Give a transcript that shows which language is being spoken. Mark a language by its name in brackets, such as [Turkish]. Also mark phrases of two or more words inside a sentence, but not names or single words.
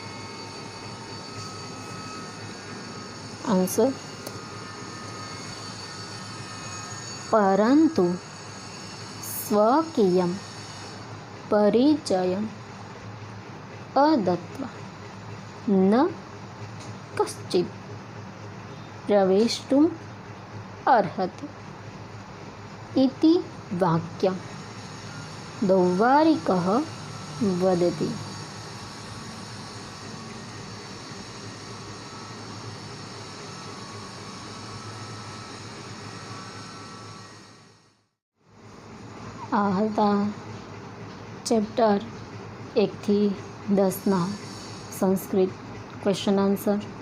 [Sanskrit] आंसर परंतु स्वकीयं परिचयम् अदत्त्वा न कश्चित् प्रवेष्टुम् अर्हति इति वाक्यं दौर्वारिकः वदति। [Gujarati] આ હતા ચેપ્ટર 1 થી 10ના સંસ્કૃત [English] question answer.